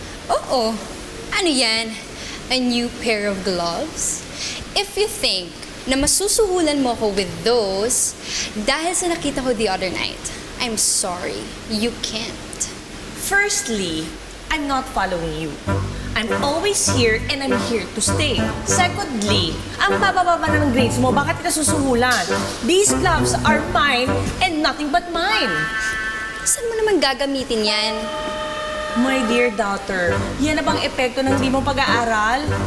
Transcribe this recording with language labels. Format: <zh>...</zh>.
<tl>Oo. Ano yan?</tl> <en>A new pair of gloves? If you think</en> <tl>na masusuhulan mo ko</tl> <en>with those</en> <tl>dahil sa nakita ko</tl> <en>the other night, I'm sorry. You can't. Firstly, I'm not following you. I'm always here and I'm here to stay.</en> <tl>Secondly, ang bababa na ng grades mo, bakit kita susuhulan?</tl> <en>These gloves are mine and nothing but mine.</en> <tl>Saan mo naman gagamitin yan?</tl> <en>My dear daughter,</en> <tl>yan na bang epekto ng di mong pag-aaral?</tl>